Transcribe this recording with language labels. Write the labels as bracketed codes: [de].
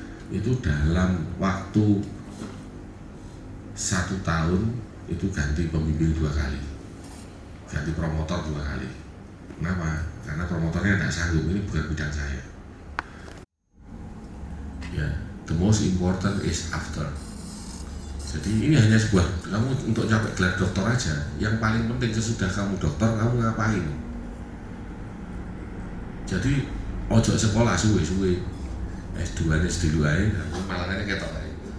[id] Itu dalam waktu 1 tahun itu ganti pembimbing 2 kali, ganti promotor 2 kali. Kenapa? Karena promotornya tidak sanggup, ini bukan bidang saya. Ya, [en] the most important is after. [id] Jadi ini hanya sebuah, kamu untuk capai gelar doktor aja, yang paling penting sesudah kamu dokter kamu ngapain. Jadi [jv] ojo sekolah suwe-suwe [id] S2 nya dulu aja, malangannya ketok aja.